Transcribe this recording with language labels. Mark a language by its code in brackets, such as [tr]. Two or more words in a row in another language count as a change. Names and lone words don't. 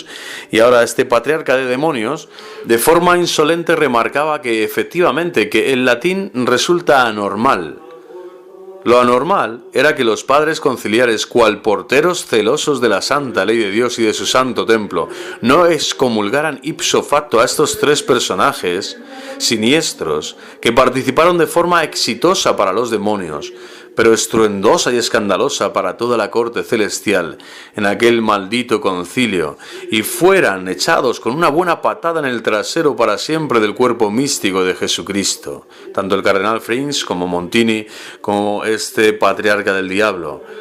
[es] Y ahora este patriarca de demonios, de forma insolente remarcaba que efectivamente que el latín resulta anormal. Lo anormal era que los padres conciliares, cual porteros celosos de la santa ley de Dios y de su santo templo, no excomulgaran [la] ipso facto [es] a estos tres personajes siniestros que participaron de forma exitosa para los demonios, pero estruendosa y escandalosa para toda la corte celestial en aquel maldito concilio, y fueran echados con una buena patada en el trasero para siempre del cuerpo místico de Jesucristo, tanto el cardenal Frings como Montini, como este patriarca del diablo.